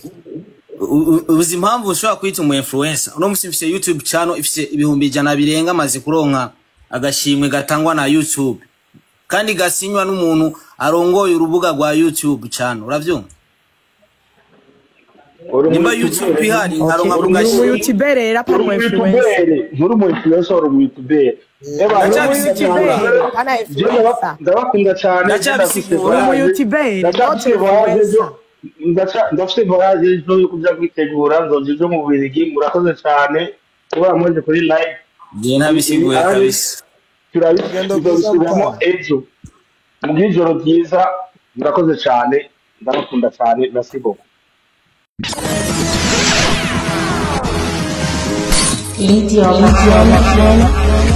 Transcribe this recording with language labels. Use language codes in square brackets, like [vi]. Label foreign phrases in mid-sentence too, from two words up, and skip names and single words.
[rn] Uzi impamvu ushobora kwita umu influencer uno musi mfise YouTube channel ifise ibihumbi 100 birenga maze kuronka agashimwe gatangwa na YouTube kandi gasinywa n'umuntu arongoye urubuga rwa YouTube channel uravyumva nimba YouTube ihari aronka mu YouTuber era pa mu influencer nturi mu influencer uri mu YouTuber ndabakunda cyane mu YouTuber ndafite voyage yo kujya kwitegura nzoje mu Bubiligi murakoze cyane kuba mwaje kuri live je nabisiguye kabisa turabisubiramo ejo mu bw'ijoro byiza murakoze cyane ndabakunda cyane [fr] merci beaucoup [rn] Lydia